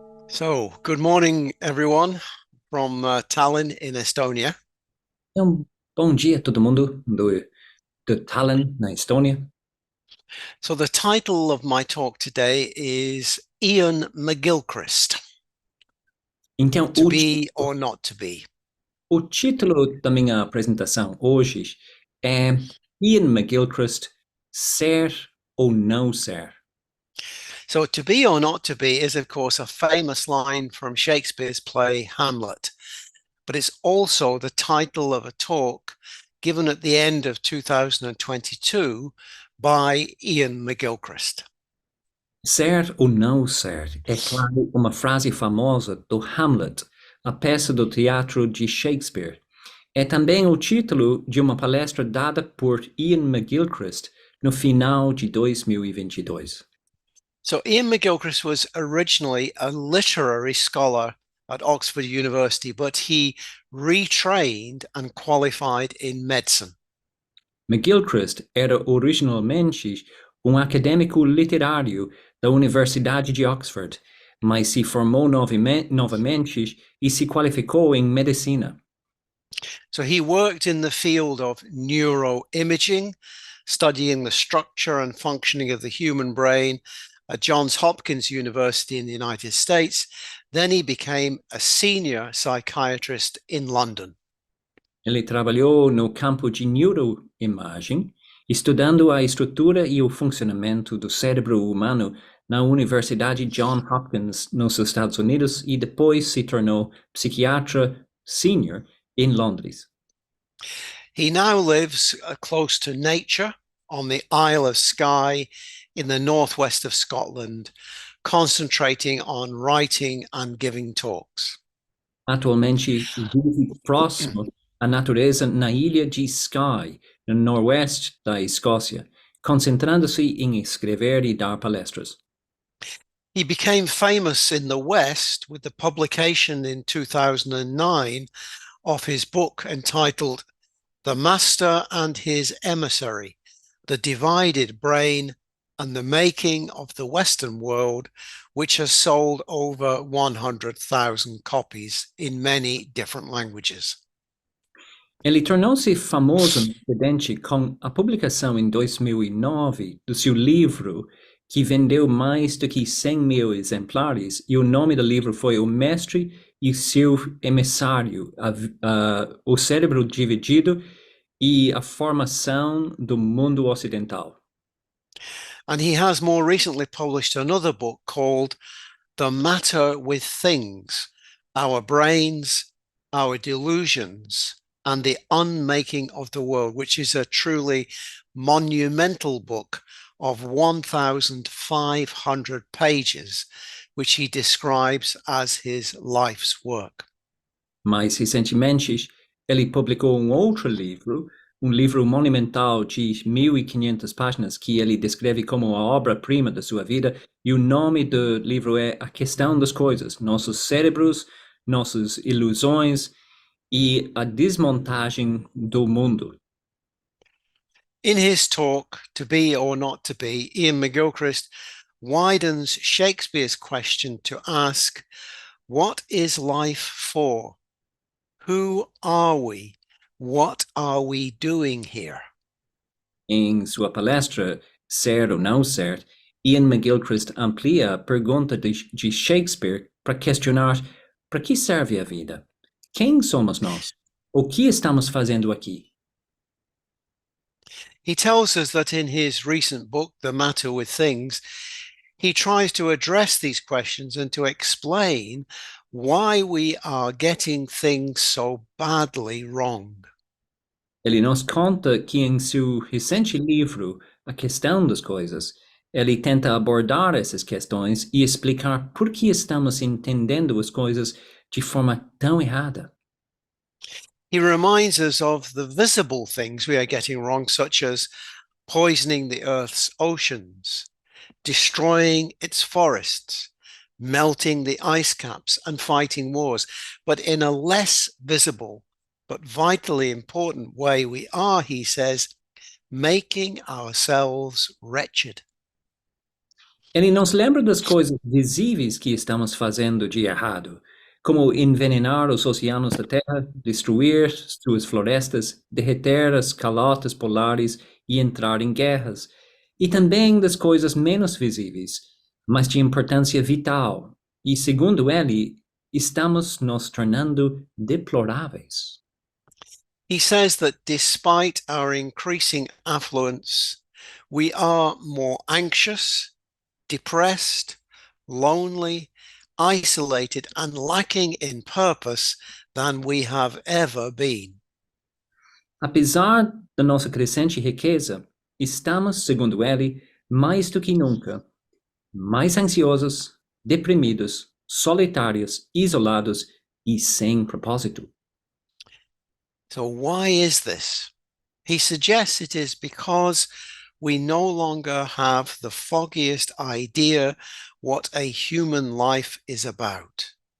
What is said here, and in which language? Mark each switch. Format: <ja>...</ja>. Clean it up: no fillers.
<en>So, good morning, everyone, from Tallinn in Estonia.</en> <pt>Então, bom dia a todo mundo do Tallinn, na Estônia.</pt> <en>So, the title of my talk today is Iain McGilchrist,</en> <pt>Então,</pt> <en>To Be or Not to Be.</en> <pt>o título da minha apresentação hoje é Iain McGilchrist, Ser ou Não Ser.</pt> <en>So, To Be or Not to Be is, of course, a famous line from Shakespeare's play Hamlet, but it's also the title of a talk given at the end of 2022 by Iain McGilchrist.</en> <pt>Ser ou não ser é, claro, uma frase famosa do Hamlet, a peça do teatro de Shakespeare. É também o título de uma palestra dada por Iain McGilchrist no final de 2022.</pt> <en>So Iain McGilchrist was originally a literary scholar at Oxford University, but he retrained and qualified in medicine.</en> <pt>McGilchrist era originalmente acadêmico literário da Universidade de Oxford, mas se formou novamente e se qualificou em medicina.</pt> <en>So he worked in the field of neuroimaging, studying the structure and functioning of the human brain at Johns Hopkins University in the United States. Then he became a senior psychiatrist in London.</en> <pt>Ele trabalhou no campo de neuroimagem, estudando a estrutura e o funcionamento do cérebro humano na Universidade Johns Hopkins, nos Estados Unidos, e depois se tornou psiquiatra senior em Londres.</pt> <en>He now lives close to nature on the Isle of Skye in the northwest of Scotland, concentrating on writing and giving talks.</en> <pt>Atualmente vive próximo à natureza na ilha de Skye, no noroeste da Escócia, concentrando-se em escrever e dar palestras.</pt> <en>He became famous in the West with the publication in 2009 of his book entitled The Master and His Emissary, The Divided Brain and the Making of the Western World, which has sold over 100,000 copies in many different languages.</en> <pt>Ele tornou-se famoso no Ocidente com a publicação em 2009 do seu livro, que vendeu mais do que 100 mil exemplares, e o nome do livro foi O Mestre e seu Emissário, O Cérebro Dividido e a Formação do Mundo Ocidental.</pt> <en>And he has more recently published another book called The Matter with Things, Our Brains, Our Delusions, and the Unmaking of the World, which is a truly monumental book of 1,500 pages, which he describes as his life's work.</en> <pt>Mais recentemente, ele publicou outro livro monumental de 1.500 páginas que ele descreve como a obra-prima da sua vida, e o nome do livro é A Questão das Coisas, Nossos Cérebros, Nossas Ilusões e a Desmontagem do Mundo.</pt> <en>In his talk, To Be or Not to Be, Iain McGilchrist widens Shakespeare's question to ask, what is life for? Who are we? What are we doing here?</en> <pt>Em sua palestra Ser ou Não Ser, Iain McGilchrist amplia a pergunta de Shakespeare para questionar para que serve a vida? Quem somos nós? O que estamos fazendo aqui?</pt> <en>He tells us that in his recent book, The Matter with Things, he tries to address these questions and to explain why we are getting things so badly wrong.</en> <pt>Ele nos conta que em seu recente livro, A Questão das Coisas, ele tenta abordar essas questões e explicar por que estamos entendendo as coisas de forma tão errada.</pt> <en>He reminds us of the visible things we are getting wrong, such as poisoning the Earth's oceans, destroying its forests, melting the ice caps, and fighting wars. But in a less visible but vitally important way, we are, he says, making ourselves wretched.</en> <pt>Ele nos lembra das coisas visíveis que estamos fazendo de errado, como envenenar os oceanos da Terra, destruir suas florestas, derreter as calotas polares e entrar em guerras, e também das coisas menos visíveis, mas de importância vital. E, segundo ele, estamos nos tornando deploráveis.</pt> <en>He says that despite our increasing affluence, we are more anxious, depressed, lonely, isolated, and lacking in purpose than we have ever been.</en> <pt>Apesar da nossa crescente riqueza, estamos, segundo ele, mais do que nunca, mais ansiosos, deprimidos, solitários, isolados e sem propósito.</pt> <en>So, why is this? He suggests it is because we no longer have the foggiest idea what a human life is about.</en>